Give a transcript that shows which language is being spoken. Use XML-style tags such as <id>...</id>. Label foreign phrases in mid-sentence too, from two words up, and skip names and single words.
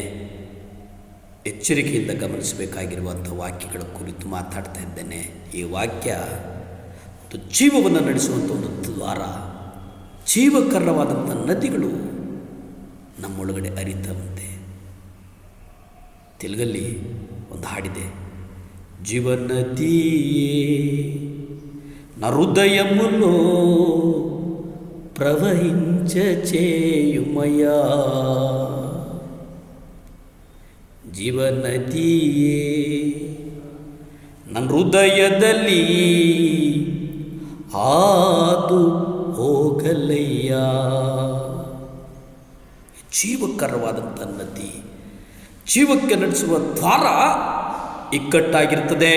<kn>ಎಚ್ಚರಿಕೆಯಿಂದ ಗಮನಿಸಬೇಕಾಗಿರುವಂಥ ವಾಕ್ಯಗಳ ಕುರಿತು ಮಾತಾಡ್ತಾ ಇದ್ದೇನೆ. ಈ ವಾಕ್ಯ ಒಂದು ಜೀವವನ್ನು ನಡೆಸುವಂಥ ಒಂದು ದ್ವಾರ. ಜೀವಕರವಾದಂಥ ನದಿಗಳು ನಮ್ಮೊಳಗಡೆ ಹರಿತವಂತೆ. ತೆಲುಗಲ್ಲಿ ಒಂದು ಹಾಡಿದೆ,</kn> <te>జీవనదియే నా హృదయములో ప్రవహించచేయుమయా.</te> <kn>జీవనదియೇ ನನ್ನ ಹೃದಯದಲ್ಲಿ ಹಾದು ಹೋಗಲಯ್ಯ. ಜೀವಕರವಾದಂಥ ನದಿ, ಜೀವಕ್ಕೆ ನಡೆಸುವ ದ್ವಾರ ಇಕ್ಕಟ್ಟಾಗಿರ್ತದೆ.</kn>